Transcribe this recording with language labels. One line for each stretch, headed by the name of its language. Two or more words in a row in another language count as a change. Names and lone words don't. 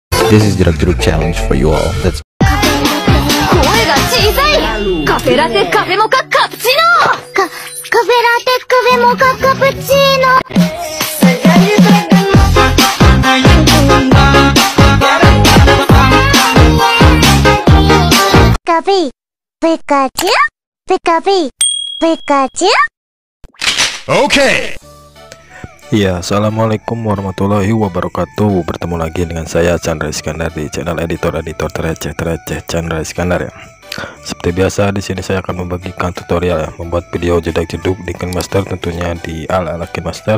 English: This is Jeruk challenge for you all. Let's
Japanese: 声が小さい。カフェラテカフェモカカプチーノ。カフェラテカフェモカカプチーノ。カフェピカチュウピカピカチュウ。
Indonesian: Okay.
Arabic: Ya, السلام عليكم ورحمة الله وبركاته.
Indonesian: Bertemu lagi dengan saya Chandra Iskandar di channel editor terreceh Chandra Iskandar ya. Seperti biasa di sini saya akan membagikan tutorial ya, membuat video jedak-jeduk di KineMaster, tentunya di ala-ala KineMaster.